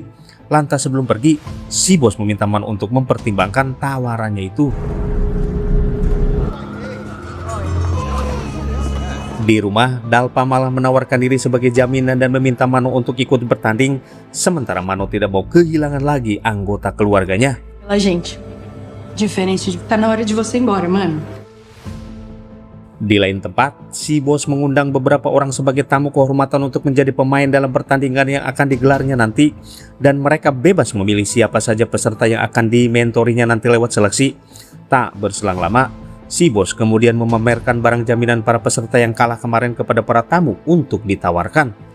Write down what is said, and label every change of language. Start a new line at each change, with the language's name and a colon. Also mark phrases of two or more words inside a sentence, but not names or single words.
Indonesian: Lantas sebelum pergi, si bos meminta Mano untuk mempertimbangkan tawarannya itu. Di rumah, Dalpa malah menawarkan diri sebagai jaminan dan meminta Mano untuk ikut bertanding, sementara Mano tidak mau kehilangan lagi anggota keluarganya.
Portuguese: Pela gente. Diferente de... Tá na hora de você ir embora, mano.
Indonesian: Di lain tempat, si bos mengundang beberapa orang sebagai tamu kehormatan untuk menjadi pemain dalam pertandingan yang akan digelarnya nanti, dan mereka bebas memilih siapa saja peserta yang akan dimentorinya nanti lewat seleksi. Tak berselang lama, si bos kemudian memamerkan barang jaminan para peserta yang kalah kemarin kepada para tamu untuk ditawarkan.